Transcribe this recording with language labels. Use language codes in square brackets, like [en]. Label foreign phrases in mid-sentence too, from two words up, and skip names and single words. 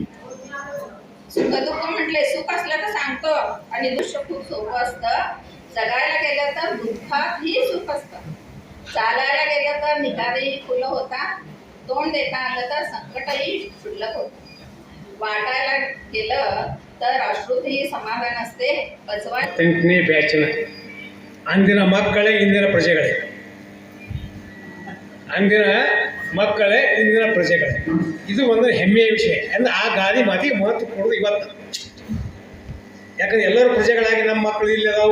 [mr] सुखदुःख म्हटले सुख असलं तर सांगतो आणि दुःख खूप सोपं असतं. जगायला गेलं तर दुःखातही सुख असतं. चालायला गेलं तर निघालेही फुलं होतात. तोंड देता आलं तर संकटही क्षुल्लक होतं. वाटायला गेलं तर अश्रूतही समाधान असते. [kn] ಬ್ಯಾಚಿನ ಅಂದಿನ ಮಕ್ಕಳೇ ಇಂದಿನ ಪ್ರಜೆಗಳೇ, ಅಂದಿನ ಮಕ್ಕಳೇ ಇಂದಿನ ಪ್ರಜೆಗಳೇ. ಇದು ಒಂದು ಹೆಮ್ಮೆಯ ವಿಷಯ. ಅಂದರೆ ಆ ಗಾದಿ ಮಾತಿಗೆ ಮಹತ್ವ ಕೊಡೋದು ಇವತ್ತು. ಯಾಕಂದ್ರೆ ಎಲ್ಲರೂ ಪ್ರಜೆಗಳಾಗಿ ನಮ್ಮ ಮಕ್ಕಳು ಇಲ್ಲಿ ಅದಾವು.